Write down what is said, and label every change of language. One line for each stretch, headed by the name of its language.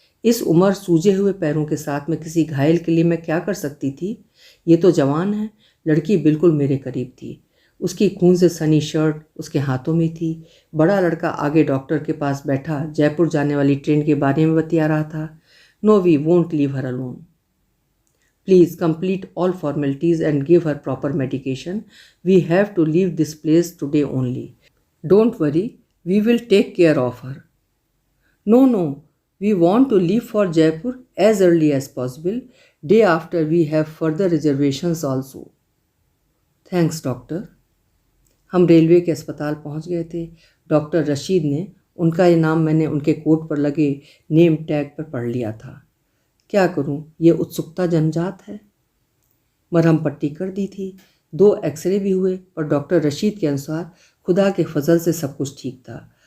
Hindi: इस उम्र सूजे हुए पैरों के साथ में किसी घायल के लिए मैं क्या कर सकती थी? ये तो जवान है. लड़की बिल्कुल मेरे करीब थी. उसकी खून से सनी शर्ट उसके हाथों में थी. बड़ा लड़का आगे डॉक्टर के पास बैठा जयपुर जाने वाली ट्रेन के बारे में बतिया रहा था.
English: No, we won't leave her alone. Please complete all formalities and give her proper medication. We have to leave this place today only. Don't worry, we will take care of her. No, no, we want to leave for Jaipur as early as possible. Day after we have further reservations also. Thanks, doctor.
Hindi: हम railway के अस्पताल पहुंच गए थे. Doctor Rashid ने, उनका ये नाम मैंने उनके कोट पर लगे नेम टैग पर पढ़ लिया था. क्या करूं, ये उत्सुकता जन्मजात है. मरहम पट्टी कर दी थी. 2 एक्सरे भी हुए, पर डॉक्टर रशीद के अनुसार खुदा के फजल से सब कुछ ठीक था.